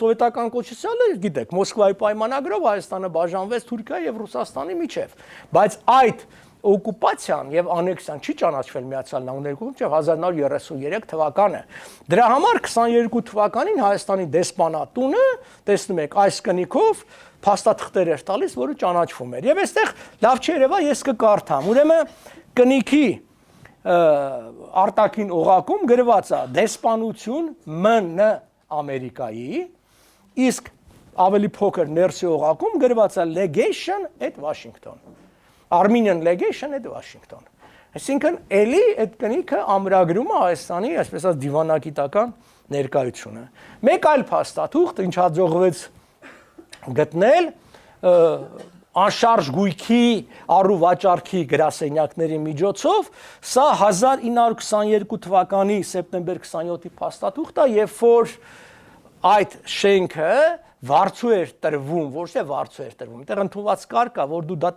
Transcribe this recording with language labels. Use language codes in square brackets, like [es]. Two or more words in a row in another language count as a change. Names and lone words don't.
[hy] սովետական կոչեցյալը, գիտեք, Մոսկվայի պայմանագրով Հայաստանը բաժանվեց Թուրքիայի եւ Ռուսաստանի միջև, բայց այդ օկուպացիան եւ անեքսիան չի ճանաչվել Միացյալ Նահանգների կողմից 1933 թվականը։ Դրա համար 22 թվականին Հայաստանի դեսպանատունը, տեսնում եք, այս կնիքով փաստաթղթեր էր տալիս, որը ճանաչվում էր։ Եվ այստեղ լավ չի երևա, ես կկարդամ։ Ուրեմն կնիքի արտաքին օղակում գրված է դեսպանություն ԱՄՆ Ամերիկայի, իսկ ավելի փոքր ներսի օղակում գրված է [en] legation at Washington, Armenian legation at Washington։ [hy] Այսինքն էլի այդ կնիքը ամրագրում է Հայաստանի, այսպես ասած, դիվանագիտական ներկայությունը։ Մեկ այլ փաստաթուղթ, ինչ հաջողվեց գտնել անշարժ գույքի առուվաճառքի գրասենյակների միջոցով, սա 1922 թվականի սեպտեմբեր 27-ի փաստաթուղթ է, երբ որ այդ շենքը վարձու էր տրվում, ոչ թե վարձու էր տրվում, այդտեղ ընդունված կարգ է, որ դու դա